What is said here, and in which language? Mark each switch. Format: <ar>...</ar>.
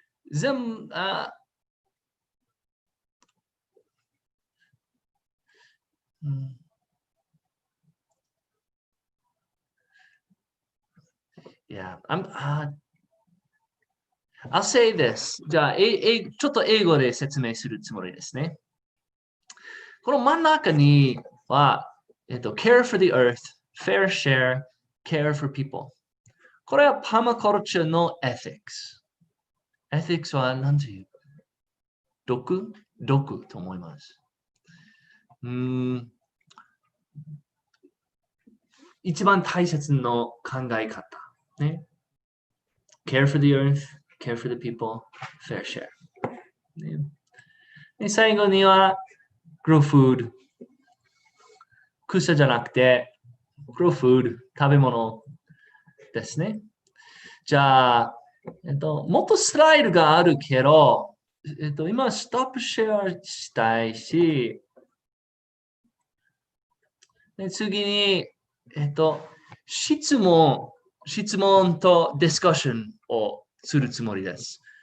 <ja>全部、</ja> <en>Yeah, I'll say this.</en> <ja>じゃあ、ちょっと英語で説明するつもりですね。この真ん中には、</ja> <en>care for the earth, fair share, care for people。</en> <ja>これはパーマカルチャーの ethics。ethics は何て言う？毒と思います。一番大切な考え方。ね。</ja> <en>care for the earth, care for the people, fair share。</en> <ja>ね、で最後には、</ja> <en>grow food。</en> <ja>草じゃなくて、</ja> <en>grow food、</en> <ja>食べ物ですね。じゃあ、もっとスライドがあるけど、今、ストップシェアしたいし、で次に、質問とディスカッションをするつもりです。</ja>